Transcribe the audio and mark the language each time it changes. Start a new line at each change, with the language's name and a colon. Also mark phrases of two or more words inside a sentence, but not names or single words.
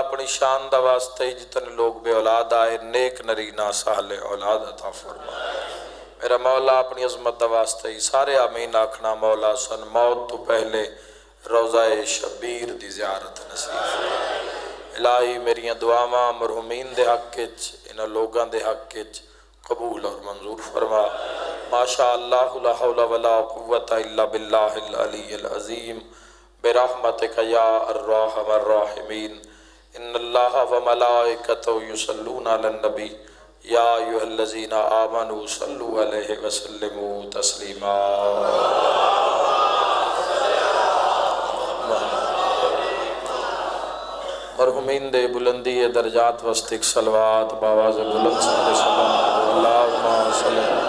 Punjabi: اپنی شان دا واسطے جتنے لوگ بے اولاد آئے نیک نرینہ صالح اولاد عطا فرما میرا مولا۔ اپنی عظمت دا واسطے سارے آمین آکھنا مولا۔ سن موت تو پہلے روضہ شبیر دی زیارت نصیب فرما الہی۔ میری دعاواں مرحومین دے حق وچ، انہاں لوگاں دے حق وچ قبول اور منظور فرما۔
Arabic: ماشاء اللہ لا حول ولا قوت الا باللہ العلی العظیم برحمتک یا ارحم الراحمین۔ ان اللہ وملائکتہ یصلون علی النبی یا ایھا الذین آمنوا صلوا علیہ وسلموا تسلیما۔
Punjabi: مرحومین دے بلندی درجات وسط ایک صلوات باواز بلند
Arabic: صلی اللہم صلی